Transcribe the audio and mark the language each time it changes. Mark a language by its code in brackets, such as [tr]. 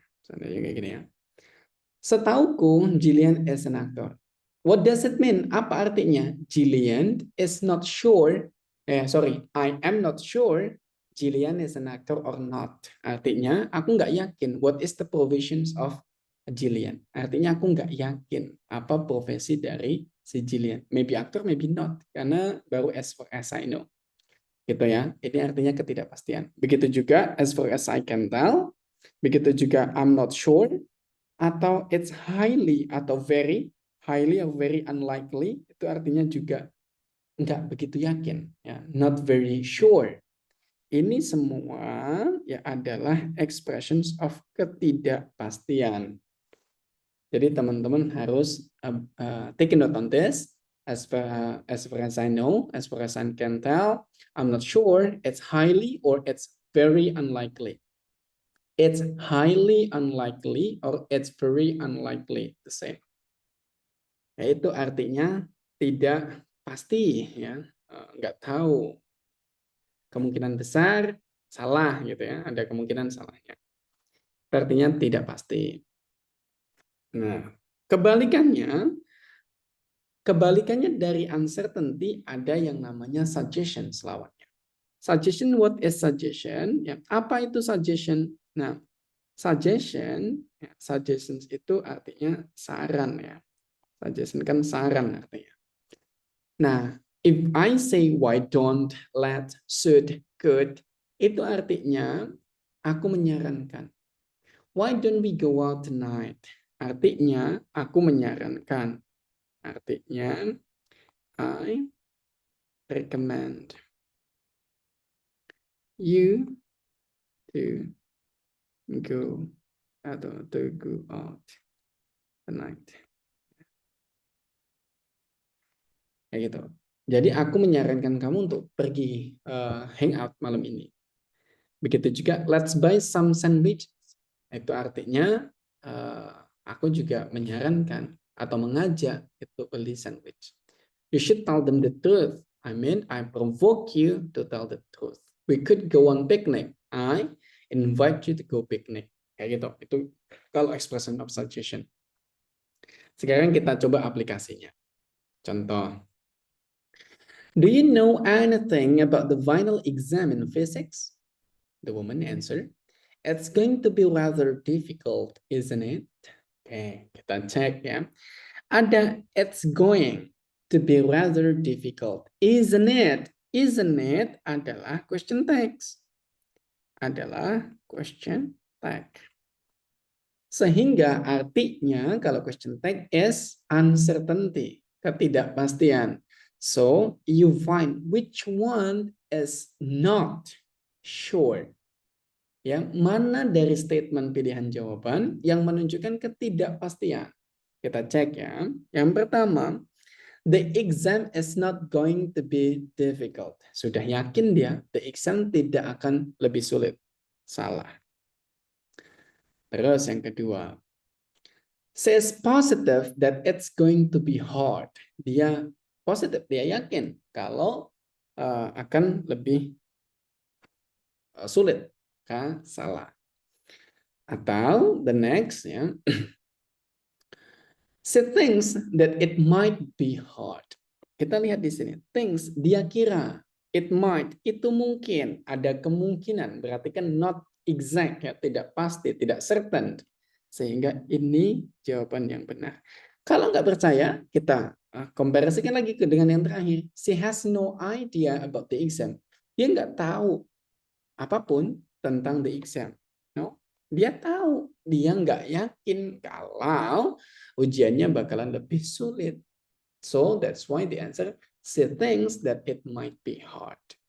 [id] Contohnya kayak gini ya. Setauku, [en] Jillian is an actor. What does it mean? [id] Apa artinya? [en] Jillian is not sure. I am not sure Jillian is an actor or not. [id] Artinya, aku nggak yakin. [en] What is the provisions of Jillian? [id] Artinya, aku nggak yakin apa profesi dari si Jillian. [en] Maybe actor, maybe not. [id] Karena baru [en] as far as I know. [id] Gitu ya. Ini artinya ketidakpastian. Begitu juga [en] as far as I can tell. Begitu juga I'm not sure atau it's highly atau very highly or very unlikely [id] itu artinya juga nggak begitu yakin ya, [en] not very sure. [id] ini semua ya adalah expressions of ketidakpastian. Jadi teman-teman harus [en] take a note on this. As far as I know, as far as I can tell, I'm not sure it's highly or it's very unlikely. It's highly unlikely or it's very unlikely the same. [id] Yaitu artinya tidak pasti, ya, nggak tahu. Kemungkinan besar salah gitu ya, ada kemungkinan salahnya. Artinya tidak pasti. Nah, kebalikannya dari uncertainty ada yang namanya suggestion lawannya. [en] Suggestion, what is suggestion? [id] Ya, apa itu suggestion? Nah, suggestion, ya, suggestions itu artinya saran ya. Suggestion kan saran artinya. Nah, [en] if I say why don't, let, should, could, [id] itu artinya aku menyarankan. [en] Why don't we go out tonight? [id] Artinya aku menyarankan. Artinya [en] I recommend you to go atau to go out tonight. [id] Kayak gitu. Jadi aku menyarankan kamu untuk pergi hangout malam ini. Begitu juga [en] let's buy some sandwich. [id] Itu artinya aku juga menyarankan atau mengajak itu beli sandwich. [en] You should tell them the truth. I mean, I provoke you to tell the truth. We could go on picnic. I invite you to go picnic. [id] Kayak gitu. Itu kalau expression of suggestion. Sekarang kita coba aplikasinya. Contoh. [en] Do you know anything about the final exam in physics? The woman answered, it's going to be rather difficult, isn't it? [id] Oke, kita cek ya. Ada [en] it's going to be rather difficult, isn't it? [id] Isn't it adalah question text. Adalah question tag. Sehingga artinya kalau question tag is uncertainty, ketidakpastian. [en] So you find which one is not sure. [id] Yang mana dari statement pilihan jawaban yang menunjukkan ketidakpastian. Kita cek ya. Yang pertama, [en] the exam is not going to be difficult. [id] Sudah yakin dia, the exam tidak akan lebih sulit. Salah. Terus yang kedua, [en] says positive that it's going to be hard. [id] Dia positif, dia yakin kalau akan lebih sulit. Salah. [en] Atau the next ya, she thinks that it might be hard. [id] Kita lihat di sini, thinks dia kira, it might itu mungkin, ada kemungkinan, berarti kan not exact ya, tidak pasti, tidak certain. Sehingga ini jawaban yang benar. Kalau nggak percaya, kita komparasikan lagi dengan yang terakhir. [en] She has no idea about the exam. [id] Dia nggak tahu apapun tentang the exam. No, dia tahu, dia nggak yakin kalau ujiannya bakalan lebih sulit. [en] So that's why the answer, she thinks that it might be hard.